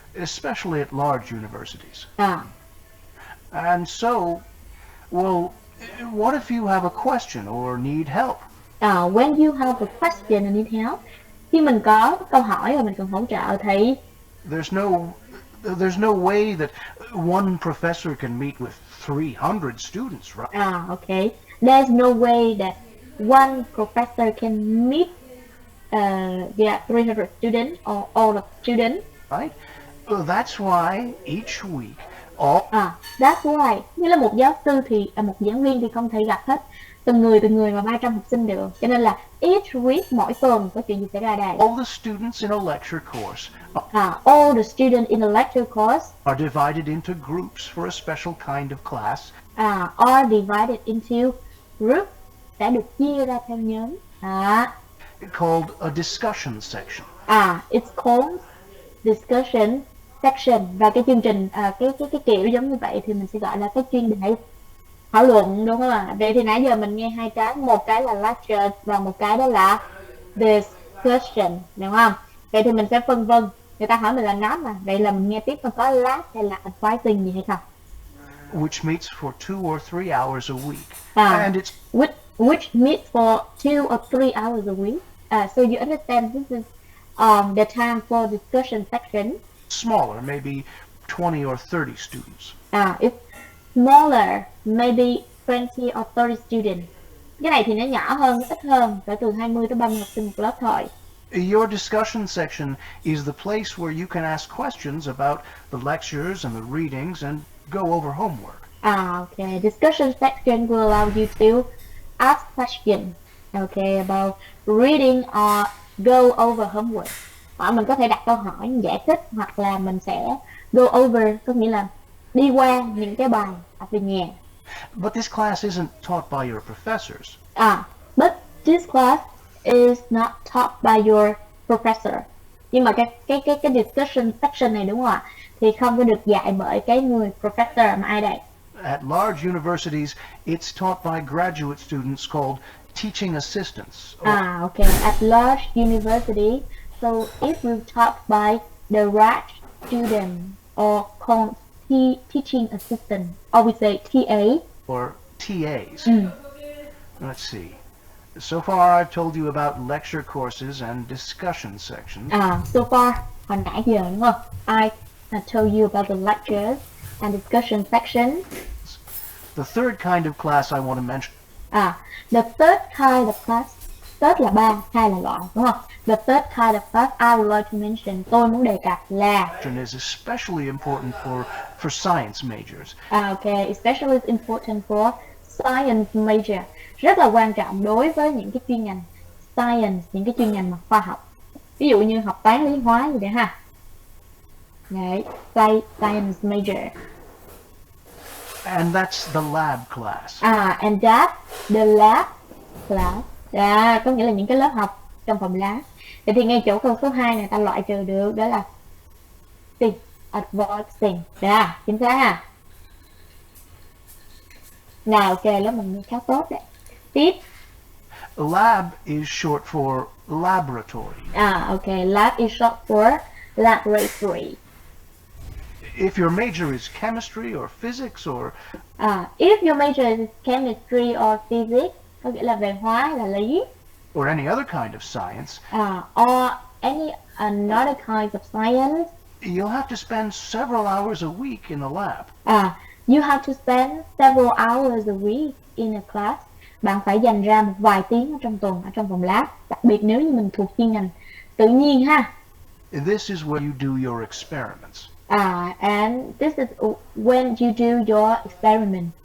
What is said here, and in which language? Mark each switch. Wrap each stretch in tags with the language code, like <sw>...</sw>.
<en>Especially at large universities. À, And so, well, what if you have a question or need help? when you have a question and need help,</en> <vi>khi mình có câu hỏi và mình cần hỗ trợ thì</vi> <en>There's no way that one professor can meet with 300 students, right? okay. There's no way that one professor can meet 300 students or all of students. Right? Well, that's why each week all That's why,</en> <vi>như là một giáo sư thì một giảng viên thì không thể gặp hết từng người mà 300 học sinh được. Cho nên là</vi> <en>each week,</en> <vi>mỗi tuần có chuyện gì xảy ra đây?</vi> <en>all the students in a lecture course All the students in the lecture course are divided into groups for a special kind of class. Are divided into groups,</en> <vi>sẽ được chia ra theo nhóm.</vi> <en>Called a discussion section. It's called discussion section,</en> <vi>và cái chương trình cái kiểu giống như vậy thì mình sẽ gọi là cái chuyên đề thảo luận, đúng không ạ? Vậy thì nãy giờ mình nghe hai cái, một cái là lecture và một cái đó là discussion, đúng không? Vậy thì mình sẽ phân vân. Người ta hỏi mình là nói mà, vậy là mình nghe tiếp còn có lab hay là advising gì hay không?</vi> <en>Which meets for 2 or 3 hours a week. And it's Which meets for 2 or 3 hours a week. So you understand this is the time for discussion section. smaller, maybe 20 or 30 students. It's smaller, maybe 20 or 30 students.</en> <vi>Cái này thì nó nhỏ hơn, nó ít hơn, cỡ từ 20 tới 30 học sinh một lớp thôi.</vi> <en>Your discussion section is the place where you can ask questions about the lectures and the readings and go over homework. Okay. Discussion section will allow you to ask questions, okay, about reading or go over homework.</en> <vi>Mình có thể đặt câu hỏi, giải thích, hoặc là mình sẽ</vi> <en>go over,</en> <vi>có nghĩa là đi qua những cái bài học về nhà.</vi> <en>But this class isn't taught by your professors. But this class is not taught by your professor.</en> <vi>Nhưng mà cái discussion section này, đúng không ạ? Thì không có được dạy bởi cái người professor, mà ai đây?</vi> <en>At large universities, it's taught by graduate students called teaching assistants. Okay. At large university, so it will taught by the grad student or called teaching assistant, or we say TA. Or TAs. Let's see. So far I've told you about lecture courses and discussion sections.</en> <vi>So far, hồi nãy giờ, đúng không?</vi> <en>I told you about the lectures and discussion section. The third kind of class I want to mention The third kind of class.</en> <vi>Third là ba, hai là loại, đúng không?</vi> <en>The third kind of class I would like to mention,</en> <vi>tôi muốn đề cập là</vi> <en>is especially important for science majors. Okay, especially important for science major.</en> <vi>Rất là quan trọng đối với những cái chuyên ngành science, những cái chuyên ngành mà khoa học. Ví dụ như học toán, lý, hóa gì đấy ha. Đấy, science major.</vi> <en>And that's the lab class. And that the lab class.</en> <vi>Có nghĩa là những cái lớp học trong phòng lab. Vậy thì ngay chỗ câu số 2 này ta loại trừ được, đó là advancing. Chính xác ha. Nào, ok, lớp mình khá tốt đấy. Tiếp.</vi> <en>Lab is short for laboratory. Okay, lab is short for laboratory. If your major is chemistry or physics or If your major is chemistry or physics,</en> <vi>có nghĩa là về hóa hay là lý,</vi> <en>or any other kind of science, or any another kind of science, you'll have to spend several hours a week in the lab. You have to spend several hours a week in a class.</en> <vi>Bạn phải dành ra một vài tiếng ở trong tuần ở trong phòng lab, đặc biệt nếu như mình thuộc chuyên ngành tự nhiên ha.</vi> <en>This is where you do your experiments. And this is when you do your experiment.</en>